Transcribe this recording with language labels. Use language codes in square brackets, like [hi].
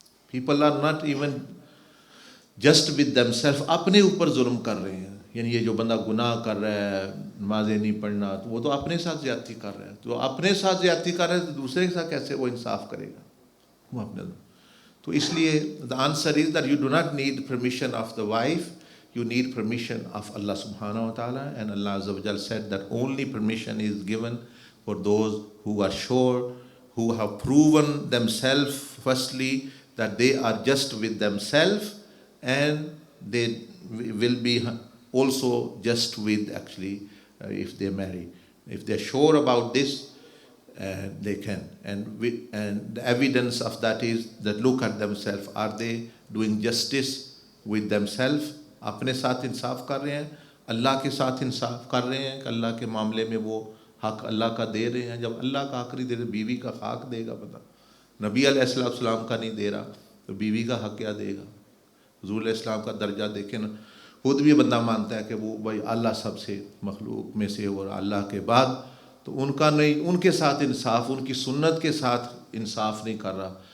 [en] people are not even just with themself, [ur] اپنے اوپر ظلم کر رہے ہیں. یعنی یہ جو بندہ گناہ کر رہا ہے، نمازیں نہیں پڑھنا، تو وہ تو اپنے ساتھ زیادتی کر رہا ہے. تو اپنے ساتھ زیادتی کر رہا ہے تو دوسرے کے ساتھ کیسے وہ انصاف کرے گا؟ وہ اپنے. تو اس لیے [en] the answer is that you do not need permission of the wife, you need permission of Allah subhanahu wa ta'ala, and Allah azza wa jal said that only permission is given for those who are sure, who have proven themselves firstly that they are just with themselves, and they will be also just with actually if they marry. If they are sure about this, they can. And the evidence of that is that look at themselves. Are they doing justice with themselves? [ur] اپنے ساتھ انصاف کر رہے ہیں، اللہ کے ساتھ انصاف کر رہے ہیں کہ اللہ کے معاملے میں وہ حق اللہ کا دے رہے ہیں. جب اللہ کا حق نہیں دے رہے، بیوی کا حق دے گا؟ پتہ نبی علیہ السلام کا نہیں دے رہا تو بیوی کا حق کیا دے گا؟ حضور علیہ السلام کا درجہ دیکھیں نا، خود بھی بندہ مانتا ہے کہ وہ بھائی اللہ سب سے مخلوق میں سے اور اللہ کے بعد، تو ان کا نہیں، ان کے ساتھ انصاف، ان کی سنت کے ساتھ انصاف نہیں کر رہا.